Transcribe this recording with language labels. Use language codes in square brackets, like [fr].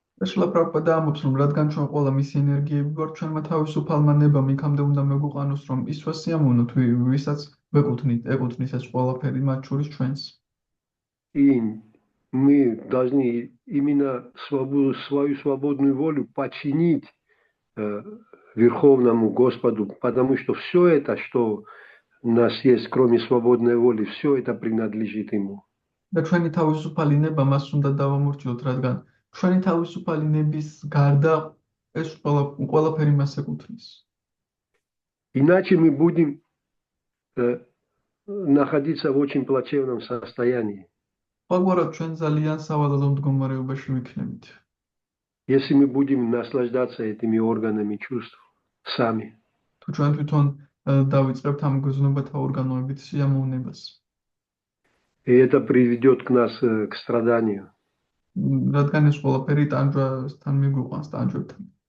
[ka] შილა პრაბჰუპადა ამბობს, რომ რადგან ჩვენ ყველა მისი ენერგიები ვართ, ჩვენმა თავისუფალმა ნებამ იქამდე უნდა მეგუყანოს, რომ ისვა სიამოვნოთ, ვისაც ეკუთვნის ეს ყველაფერი, მათ შორის ჩვენს. [ru] И мы должны именно свою свободную волю подчинить Верховному Господу, потому что все это, что у нас есть, кроме свободной воли, все это принадлежит Ему. [ka] და ჩვენი თავისუფალი ნება მას უნდა დავამორჩილოთ, რადგან ჩვენი თავისუფალი ნების გარდა ეს ყველაფერი მას ეკუთვნის. [ru] Иначе мы будем находиться в очень плачевном состоянии. [ka] ყოველგვარად ჩვენ ძალიან სავალალო მდგომარეობაში ვიქნებით. [ru] Если мы будем наслаждаться этими органами чувств сами. [ka] თუ ჩვენ თვითონ დავიწყებთ ამ გრძნობათა ორგანოებით სიამოვნებას. [ru] И это приведет к нас к страданию. [ka] რადგან ეს ყველაფერი ტანჯვასთან მიგვიყვანს, ტანჯვებთან.